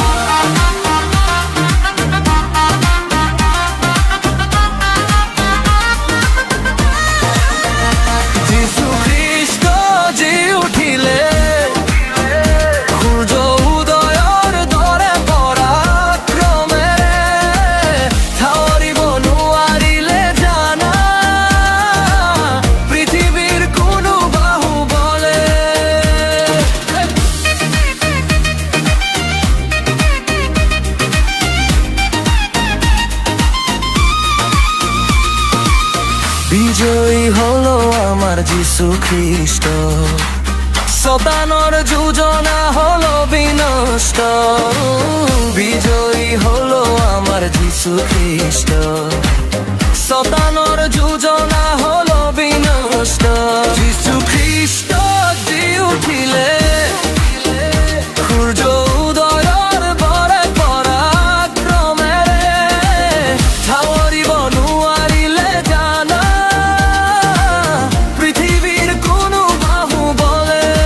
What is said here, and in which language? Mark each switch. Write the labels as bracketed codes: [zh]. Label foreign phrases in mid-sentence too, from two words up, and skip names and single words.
[as] যিশু খ্ৰীষ্ট জি উঠিলে সূৰ্য উদয়ৰ দৰে পৰাক্ৰমেৰে ঠাৱৰিব নোৱাৰিলে জানা পৃথিৱীৰ কোনো বাহুবলে [bn] বিজয়ী হলো আমার যিশু খ্রিস্ট শতানোর যোজনা হলো বিনষ্ট বিজয়ী হলো আমার যিশু খ্রিস্ট শতানোর যোজনা হলো বিনষ্ট যিশু খ্রিস্ট [as] জি উঠিলে সূৰ্য উদয়ৰ দৰে পৰাক্ৰমেৰে ঠাৱৰিব নোৱাৰিলে জানা পৃথিৱীৰ কোনো বাহুবলে